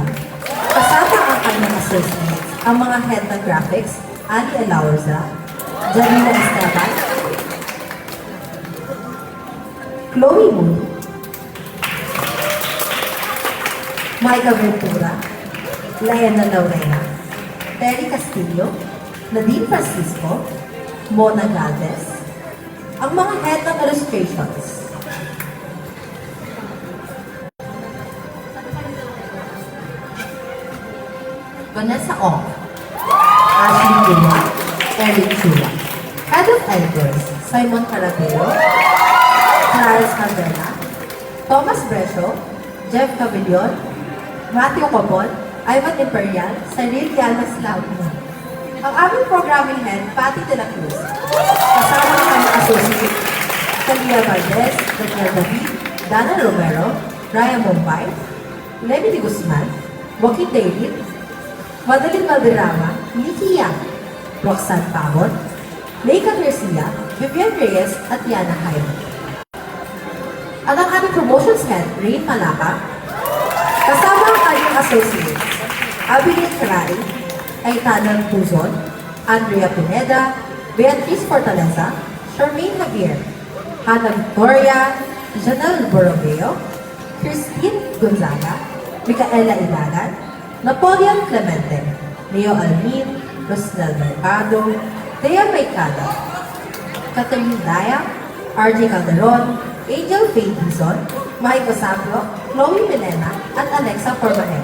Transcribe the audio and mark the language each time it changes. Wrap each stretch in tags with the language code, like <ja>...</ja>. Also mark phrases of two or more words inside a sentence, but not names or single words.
<tl>Kasama ang kanyang associates, ang mga head ng graphics, Ali Alaurza, Janina Esteban, Chloe Moon, Micah Ventura, Liana Laurena, Terry Castillo, Nadine Francisco, Mona Galvez, ang mga head ng illustrations. Vanessa Ong, Ashley Duma, Eric Chua,</tl> <en>Head of Editors,</en> <tl>Simon Carabero, Charles Candela, Thomas Brescio, Jeff Cavillon, Matthew Cobon, Ivan Imperial, Cyril Llanas Launa. Ang aming</tl> <en>programming head,</en> <tl>Patty de la Cruz. Kasama ang aming associate, Talia Valdez, Daniel David, Dana Romero, Ryan Mumbai, Lemmy de Guzman, Joaquin David, Madeline Valderrama, Nikki Yang, Roxanne Pavon, Leica Garcia, Vivian Reyes, at Yana Jaime. At ang aming</tl> <en>promotions head,</en> <tl>Rain Malaka, kasama ang kanyang associates, Abilin Caray, Aitana Tuzon, Andrea Pineda, Beatriz Fortaleza, Charmaine Javier, Hannah Victoria, Janelle Borromeo, Christine Gonzaga, Micaela Ilagan, Napoleon Clemente, Leo Almin, Rosnel Mercado, Thea Maykada, Catherine Daya, RJ Calderon, Angel Faye Dizon, Mike Osaplo, Chloe Milena, at Alexa Formanejo.</tl>